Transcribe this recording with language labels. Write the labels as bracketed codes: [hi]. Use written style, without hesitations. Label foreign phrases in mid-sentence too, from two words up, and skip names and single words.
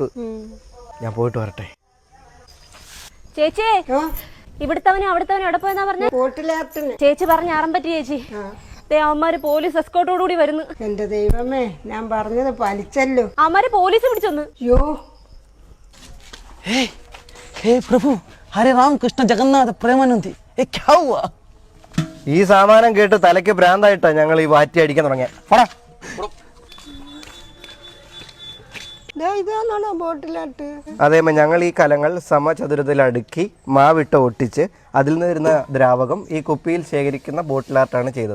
[ml] ഞാൻ പോയിട്ട് വരട്ടെ. ചേച്ചി ഇവിടുത്തവനും അവിടുത്തവനും എവിടെ പോയെന്നാ പറഞ്ഞ? ചേച്ചി പറഞ്ഞ ആറാൻ പറ്റി ചേച്ചി. അവന്മാര് പോലീസ് എസ്കോർട്ടോടുകൂടി വരുന്നു. എന്റെ ദൈവമേ, ഞാൻ പറഞ്ഞത് പാലിച്ചല്ലോ. അവന്മാര് പോലീസ് പിടിച്ചൊന്ന്. യോ [hi] हे प्रभु, हरे राम कृष्ण जगन्नाथ प्रेमानंदी, ये क्या हुआ? [ml] ഈ സാമാനം കേട്ട് തലയ്ക്ക് ഭ്രാന്തായിട്ടാ ഞങ്ങൾ ഈ വാറ്റി അടിക്കാൻ തുടങ്ങിയ. ഇതാണോ ബോട്ടിലാട്ട്? അതേമ്മ ഞങ്ങൾ ഈ കലങ്ങൾ സമചതുരത്തിൽ അടുക്കി മാവിട്ട് ഒട്ടിച്ച് അതിൽ നിന്ന് വരുന്ന ദ്രാവകം ഈ കുപ്പിയിൽ ശേഖരിക്കുന്ന ബോട്ടിലാർട്ടാണ് ചെയ്തത്.